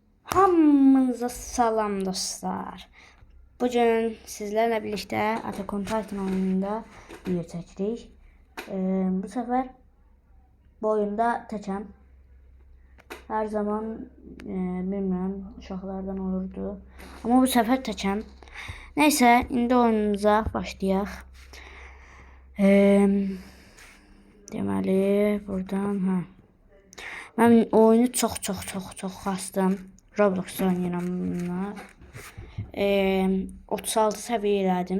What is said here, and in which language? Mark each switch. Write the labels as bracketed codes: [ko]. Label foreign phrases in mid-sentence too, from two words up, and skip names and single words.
[az] Hamınıza salam dostlar. Bugün sizlerle birlikte Attack on Titan oyununda video çekirik. Bu sefer bu oyunda təkəm. Her zaman bilmirəm, uşaqlardan olurdu. Ama bu sefer təkəm. Neyse, indi oyunumuza başlayaq. Deməli, buradan mən oyunu çox xastım. Roblox oynayıram bununla. 36 səviyyə elədim.